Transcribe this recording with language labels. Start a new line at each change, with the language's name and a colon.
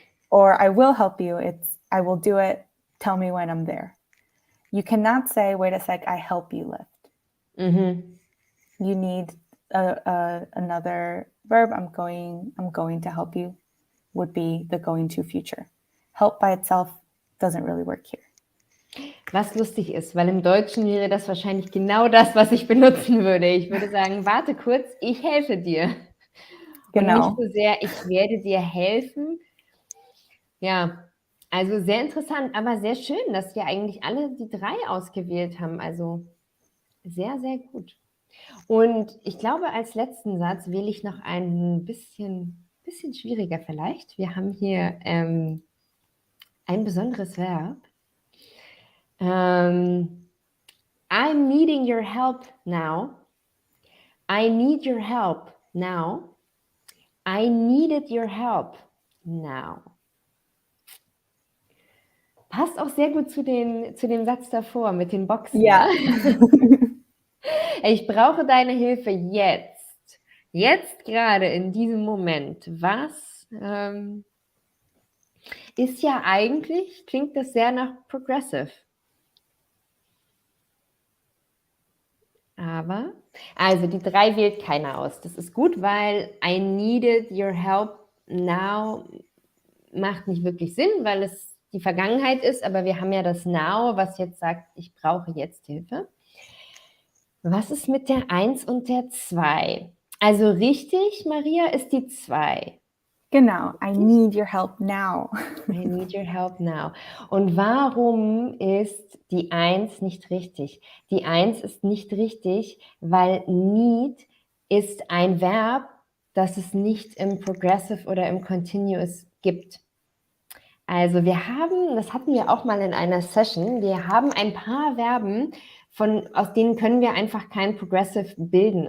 English: Or I will help you. It's, I will do it. Tell me when I'm there. You cannot say, wait a sec, I help you lift. You need another verb. I'm going to help you would be the going to future. Help by itself doesn't really work here.
German: Was lustig ist, weil im Deutschen wäre das wahrscheinlich genau das, was ich benutzen würde. Ich würde sagen, warte kurz, ich helfe dir. Genau. Und nicht so sehr, ich werde dir helfen. Ja, also sehr interessant, aber sehr schön, dass wir eigentlich alle die 3 ausgewählt haben. Also sehr, sehr gut. Und ich glaube, als letzten Satz wähle ich noch ein bisschen schwieriger vielleicht. Wir haben hier ein besonderes Verb.
English: I'm needing your help now. I need your help now. I needed your help now.
German: Passt auch sehr gut zu dem Satz davor mit den Boxen. Ja. Ich brauche deine Hilfe jetzt. Jetzt gerade in diesem Moment. Was ist ja eigentlich, klingt das sehr nach progressive. Aber, also die 3 wählt keiner aus. Das ist gut, weil
English: I needed your help now
German: macht nicht wirklich Sinn, weil es die Vergangenheit ist, aber wir haben ja das Now, was jetzt sagt, ich brauche jetzt Hilfe. Was ist mit der 1 und der 2? Also richtig, Maria, ist die 2.
English: Genau, I need your help now. I need your help now.
German: Und warum ist die 1 nicht richtig? Die 1 ist nicht richtig, weil need ist ein Verb, das es nicht im Progressive oder im Continuous gibt. Also wir haben, das hatten wir auch mal in einer Session, wir haben ein paar Verben, aus denen können wir einfach kein Progressive bilden.